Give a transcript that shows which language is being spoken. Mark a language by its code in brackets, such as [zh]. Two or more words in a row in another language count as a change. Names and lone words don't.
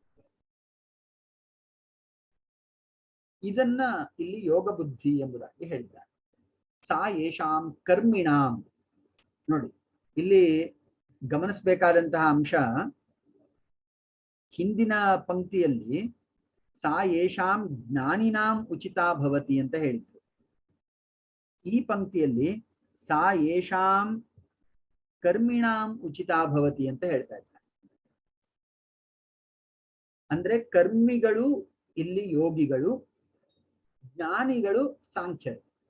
[kn] ಇದನ್ನ ಇಲ್ಲಿ ಯೋಗ ಬುದ್ಧಿ ಎಂಬುದಾಗಿ ಹೇಳಿದ್ದಾರೆ. [sa] ಸಾ ಯೇಷಾಂ ಕರ್ಮಿಣಾಂ. [kn] ನೋಡಿ, ಇಲ್ಲಿ ಗಮನಿಸಬೇಕಾದಂತಹ ಅಂಶ, ಹಿಂದಿನ ಪಂಕ್ತಿಯಲ್ಲಿ [sa] ಸಾ ಯೇಷಾಂ ಜ್ಞಾನಿನಾಂ ಉಚಿತಾ ಭವತಿ [kn] ಅಂತ ಹೇಳಿದ್ರು. ಈ ಪಂಕ್ತಿಯಲ್ಲಿ [sa] ಸಾ ಯೇಷಾಂ ಕರ್ಮಿಣಾಂ ಉಚಿತಾ ಭವತಿ [kn] ಅಂತ ಹೇಳ್ತಾ ಇದ್ದಾರೆ. ಅಂದ್ರೆ ಕರ್ಮಿಗಳು ಇಲ್ಲಿ ಯೋಗಿಗಳು, ಜ್ಞಾನಿಗಳು ಸಾಂಖ್ಯರು.